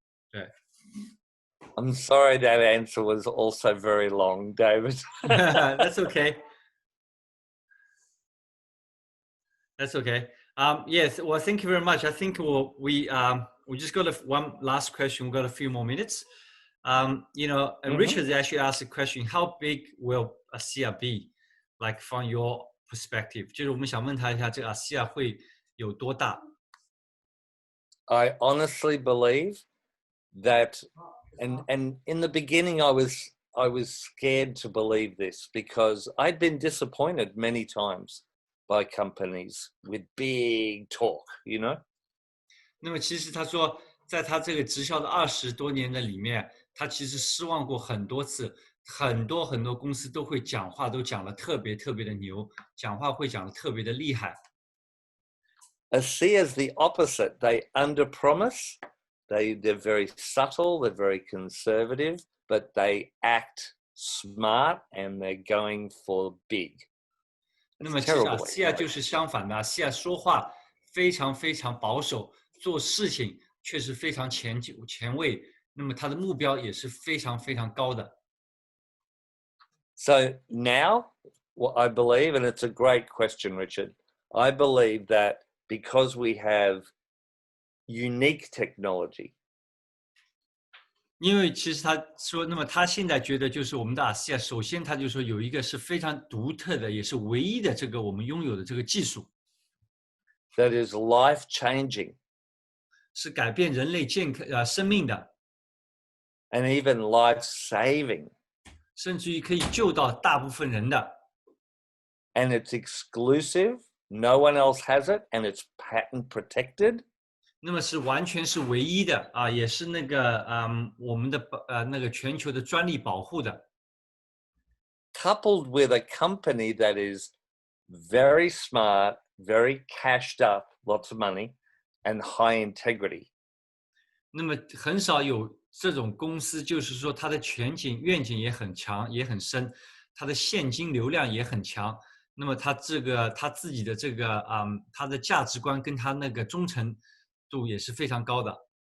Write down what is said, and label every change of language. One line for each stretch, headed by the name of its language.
Chinese: 对。
English: I'm sorry that answer was also very long, David. That's okay. That's okay. Yes, well, thank you very much. I think we just got one last question. We've got a few more minutes. And Richard actually asked a question: How big will ASEA be? Like from your perspective，
Chinese: 就是我们想问他一下，这个 ASEA 会有多大？
English: I honestly believe that, and in the beginning I was scared to believe this because I'd been disappointed many times by companies with big talk, you know.
Chinese: 那么其实他说，在他这个直销的20多年的里面，他其实失望过很多次，很多公司都会讲话，都讲得特别的牛，讲话会讲得特别的厉害。
English: ASEA is the opposite. They underpromise. They're very subtle. They're very conservative, but they act smart and they're going for big.
Chinese: 那么其实ASEA就是相反的，ASEA 说话非常保守，做事情却是非常前卫，那么他的目标也是非常高的。
English: So now, what I believe, and it's a great question, Richard, I believe that because we have unique technology.
Chinese: 因为其实他说，那么他现在觉得就是我们的ASEA，首先他就说有一个是非常独特的，也是唯一的这个我们拥有的这个技术。
English: That is life changing.
Chinese: 是改变人类生命的。
English: And even life saving.
Chinese: 甚至于可以救到大部分人的。
English: And it's exclusive. No one else has it, and it's patent protected.
Chinese: 那么是完全是唯一的啊，也是那个我们的那个全球的专利保护的。
English: Coupled with a company that is very smart, very cashed up, lots of money, and high integrity.
Chinese: 那么很少有这种公司，就是说它的愿景也很强，也很深，它的现金流量也很强。那么他自己的这个他的价值观跟他那个忠诚度也是非常高的。